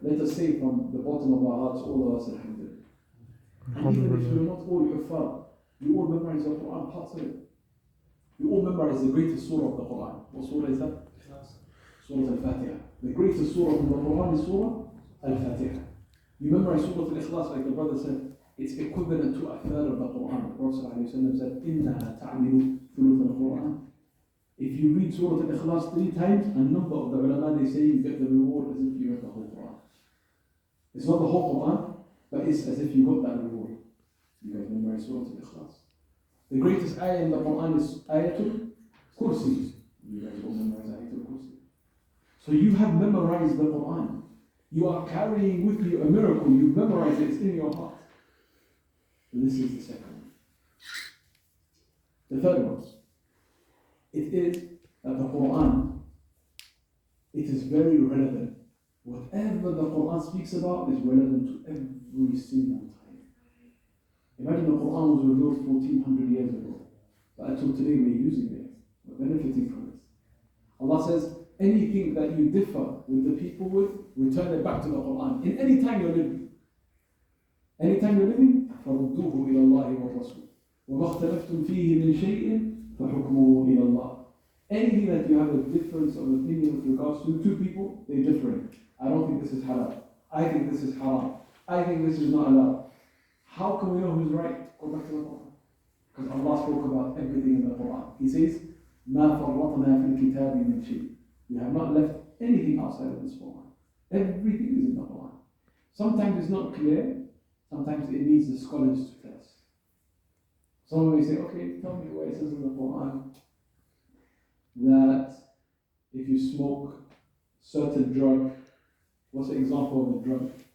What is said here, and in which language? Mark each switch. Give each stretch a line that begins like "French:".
English: Let us say from the bottom of our hearts, all of us, alhamdulillah. And even if you're not all huffaz, you all memorize the Quran, parts of it. You all memorize the greatest surah of the Quran. What surah is that? Surah Al-Fatiha. The greatest surah of the Quran is Surah Al-Fatiha. You memorize Surah Al-Ikhlas, like the brother said, it's equivalent to a third of the Quran. The Prophet ﷺ said,
Arabic: إِنَّهَا تَعْمِلُ ثُلُثَ الْقُرْآنِ.
English: If you read Surah Al-Ikhlas 3 times, a number of the ulama, they say you get the reward as if you read the whole Quran. It's not the whole Quran, but it's as if you got that reward. You guys memorize Surah Al-Ikhlas. The greatest ayah in the Quran is Ayatul Kursi. You guys all memorize Ayatul Kursi. So you have memorized the Quran. You are carrying with you a miracle. You memorize it, it's in your heart. And this is the second one. The third one. It is that the Quran, it is very relevant. Whatever the Quran speaks about is relevant to every single time. Imagine the Quran was revealed 1400 years ago, but until today we're using it, we're benefiting from it. Allah says, anything that you differ with the people with, return it back to the Quran. In any time you're living. Anytime you're living,
Arabic: فَرُدُّوهُ إِلَى اللَّهِ وَالرَّسُولِ وَمَا اخْتَلَفْتُمْ فِيهِ مِنْ شَيْءٍ فَحُكْمُهُ إِلَى اللَّهِ.
English: Anything that you have a difference of opinion with regards to two people, they're different. I don't think this is halal. I think this is haram. I think this is not allowed. How can we know who's right? Go back to the Quran. Because Allah spoke about everything in the Quran. He says,
Arabic: مَا فَرَّطْنَا فِي الْكِتَابِ مِنْ شَيْءٍ.
English: We have not left anything outside of this Quran. Everything is in the Quran. Sometimes it's not clear. Sometimes it needs the scholars to tell us. Someone may say, okay, tell me where it says in the Quran that if you smoke certain drug, what's the example of a drug?